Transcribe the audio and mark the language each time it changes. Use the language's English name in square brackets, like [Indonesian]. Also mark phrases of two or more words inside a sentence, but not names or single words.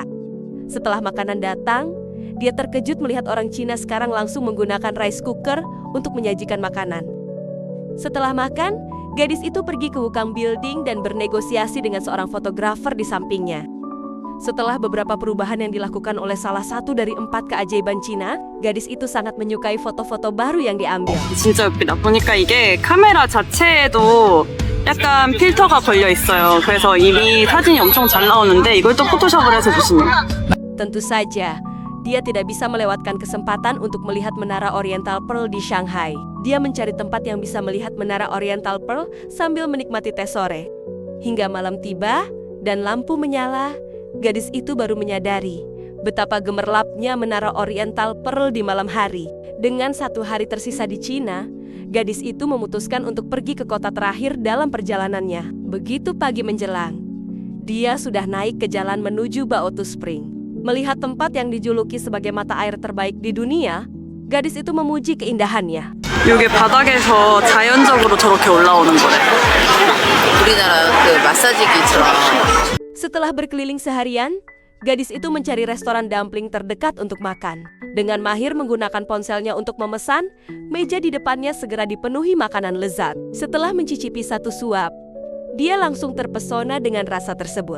[Indonesian] Setelah makanan datang, dia terkejut melihat orang Cina sekarang langsung menggunakan [English] rice cooker [Indonesian] untuk menyajikan makanan. Setelah makan, gadis itu pergi ke Wukang Building dan bernegosiasi dengan seorang fotografer di sampingnya. Setelah beberapa perubahan yang dilakukan oleh salah satu dari 4 keajaiban Cina, gadis itu sangat menyukai foto-foto baru yang diambil. [Korean] 진짜 예쁘다. 보니까 이게 카메라 자체에도 약간 필터가 걸려 있어요. 그래서 이미 사진이 엄청 잘 나오는데 이걸 또 포토샵을 해서 주시네요. [Indonesian] Tentu saja, dia tidak bisa melewatkan kesempatan untuk melihat Menara Oriental Pearl di Shanghai. Dia mencari tempat yang bisa melihat Menara Oriental Pearl sambil menikmati teh sore. Hingga malam tiba dan lampu menyala, gadis itu baru menyadari betapa gemerlapnya Menara Oriental Pearl di malam hari. Dengan 1 hari tersisa di Cina, gadis itu memutuskan untuk pergi ke kota terakhir dalam perjalanannya. Begitu pagi menjelang, Dia sudah naik ke jalan menuju Baotu Spring. Melihat tempat yang dijuluki sebagai mata air terbaik di dunia, gadis itu memuji keindahannya. [Korean] 이게 바닥에서 자연적으로 저렇게 올라오는 거래. 우리나라 그 마사지기처럼. [Indonesian] Setelah berkeliling seharian, gadis itu mencari restoran dumpling terdekat untuk makan. Dengan mahir menggunakan ponselnya untuk memesan, meja di depannya segera dipenuhi makanan lezat. Setelah mencicipi satu suap, dia langsung terpesona dengan rasa tersebut.